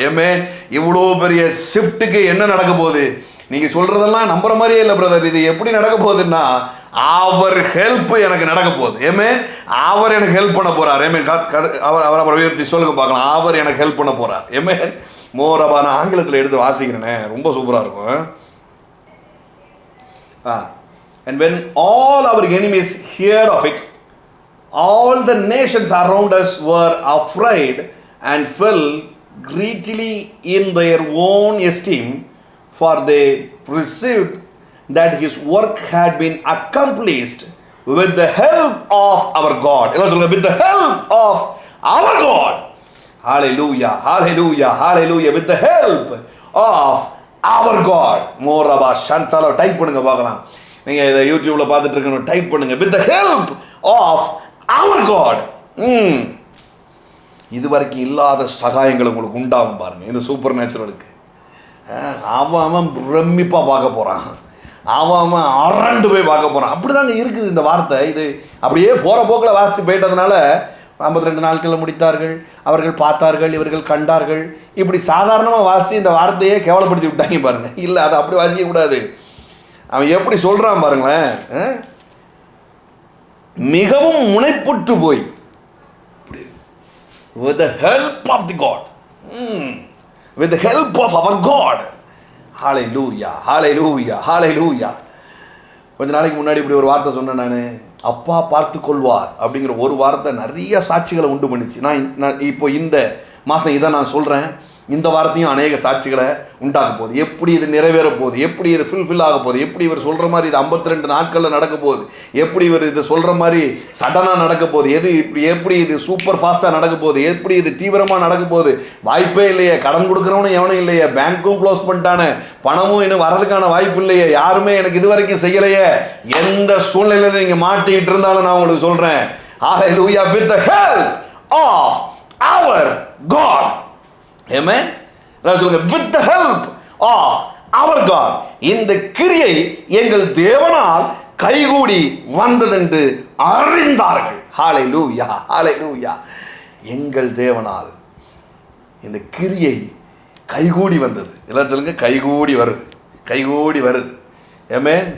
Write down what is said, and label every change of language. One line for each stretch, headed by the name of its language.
Tamil: ஏமே இவ்வளோ பெரிய ஷிஃப்ட்டுக்கு என்ன நடக்க போகுது? நீங்கள் சொல்கிறதெல்லாம் நம்புற மாதிரியே இல்லை பிரதர். இது எப்படி நடக்க போகுதுன்னா, அவர் ஹெல்ப் எனக்கு நடக்க போகுது. ஏமே அவர் எனக்கு ஹெல்ப் பண்ண போகிறார். ஏமே அவர் உயர்த்தி சொல்லுங்க பார்க்கலாம், அவர் எனக்கு ஹெல்ப் பண்ண போகிறார். ஏமே மோரபா. நான் ஆங்கிலத்தில் எடுத்து வாசிக்கிறேனே, ரொம்ப சூப்பராக இருக்கும்.
English: And when all our enemies heard of it, all the nations around us were afraid and fell greatly in their own esteem, for they perceived that his work had been accomplished with the help of our God. With the help of our God. Hallelujah, hallelujah, hallelujah. With the help of our God. Moraba Shantala.
Tamil: Type பண்ணுங்க பார்க்கலாம். நீங்கள் இதை யூடியூப்பில் பார்த்துட்டு இருக்கணும், type பண்ணுங்க,
English: With the help of our God.
Tamil: இதுவரைக்கும் இல்லாத சகாயங்கள் உங்களுக்கு உண்டாகும் பாருங்க இந்த சூப்பர் நேச்சுரலுக்கு. அவன் பிரமிப்பாக பார்க்க போகிறான், அவன் அரண்டு போய் பார்க்க போகிறான். அப்படி தாங்க இருக்குது இந்த வார்த்தை. இது அப்படியே போகிற போக்கில் வாசித்து போயிட்டதுனால 52 நாட்களில் முடித்தார்கள், அவர்கள் பார்த்தார்கள், இவர்கள் கண்டார்கள். இப்படி சாதாரணமாக வாசித்து இந்த வார்த்தையே கேவலப்படுத்தி விட்டாங்க பாருங்க. இல்லை, அதை அப்படி வாசிக்கக்கூடாது. அவன் எப்படி சொல்கிறான் பாருங்களேன், மிகவும் முனைப்புற்று போய்
English: with the help of the God, with the help of our God.
Tamil: Hallelujah, hallelujah, hallelujah. கொஞ்ச நாளைக்கு முன்னாடி இப்படி ஒரு வார்த்தை சொன்னேன் நான், அப்பா பார்த்து கொள்வார் அப்படிங்கிற ஒரு வார்த்தை நிறைய சாட்சிகளை உண்டு பண்ணிச்சு. நான் இப்போ இந்த மாதம் இதை நான் சொல்கிறேன், இந்த வாரத்தையும் அநேக சாட்சிகளை உண்டாக்க போகுது. எப்படி இது நிறைவேற போகுது, எப்படி இது ஃபுல்ஃபில் ஆக போகுது, எப்படி இவர் சொல்கிற மாதிரி இது 52 நாட்களில் நடக்க போகுது, எப்படி இவர் இது சொல்கிற மாதிரி சடனாக நடக்க போகுது, எப்படி இது சூப்பர் ஃபாஸ்ட்டாக நடக்க போகுது, எப்படி இது தீவிரமாக நடக்க போகுது. வாய்ப்பே இல்லையே, கடன் கொடுக்குறவனும் எவனும் இல்லையே, பேங்க்கும் க்ளோஸ் பண்ணிட்டானே, பணமும் இன்னும் வரதுக்கான வாய்ப்பு இல்லையே, யாருமே எனக்கு இது வரைக்கும் செய்யலையே. எந்த சூழ்நிலையில் நீங்கள் மாட்டிக்கிட்டு இருந்தாலும் நான் உங்களுக்கு சொல்கிறேன், ஹல்லேலூயா,
English: with the help of our God. Amen.
Tamil: சொல்லுங்க,
English: with the help of our God.
Tamil: இந்த கிரியை எங்கள் தேவனால் கைகூடி வந்ததென்று அறிந்தார்கள். ஹல்லேலூயா, ஹல்லேலூயா. எங்கள் தேவனால் இந்த கிரியை கைகூடி வந்தது. எல்லாரும் சொல்லுங்க, கைகூடி வருது, கைகூடி வருது. ஆமென்.